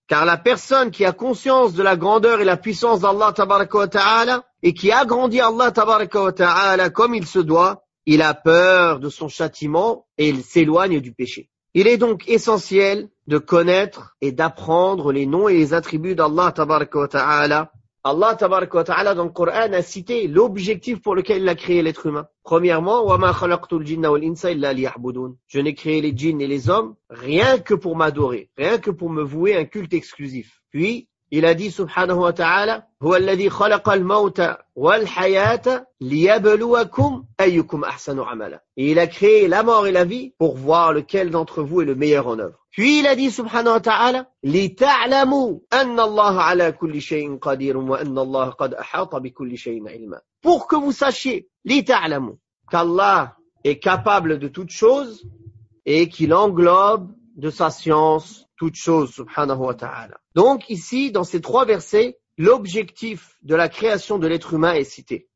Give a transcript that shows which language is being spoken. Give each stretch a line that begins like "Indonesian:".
French: Car la personne qui a conscience de la grandeur et la puissance d'Allah tabaraka wa ta'ala et qui agrandit Allah tabaraka wa ta'ala comme il se doit, il a peur de son châtiment et il s'éloigne du péché. Il est donc essentiel de connaître et d'apprendre les noms et les attributs d'Allah tabaraka wa ta'ala. Allah tabaraka wa ta'ala dans le Coran a cité l'objectif pour lequel il a créé l'être humain.
Arabic: Premièrement, وَمَا خَلَقْتُ الْجِنَّ وَالْإِنسَ إِلَّا لِيَعْبُدُونَ.
French: Je n'ai créé les djinns et les hommes rien que pour m'adorer, rien que pour me vouer un culte exclusif. Puis, il a dit
Arabic: subhanahu wa ta'ala, هُوَ الَّذِي خَلَقَ الْمَوْتَ وَالْحَيَاةَ لِيَبْلُوَكُمْ أَيُّكُمْ أَحْسَنُ عَمَلًا.
French: Et il a créé la mort et la vie pour voir lequel d'entre vous est le meilleur en œuvre. Puis il a dit
Arabic: subhanahu wa ta'ala, لِتَعْلَمُوا أَنَّ اللَّهَ عَلَى كُلِّ شَيْءٍ قَدِيرٌ وَأَنَّ اللَّهَ قَدْ أَحَاطَ بِكُلِّ شَيْءٍ عِلْمًا.
French: Pour que vous sachiez,
Arabic: لِتَعْلَمُوا,
French: qu'Allah est capable de toute chose et qu'il englobe de sa science toute chose subhanahu wa ta'ala. Donc ici, dans ces trois versets, l'objectif de la création de l'être humain est cité.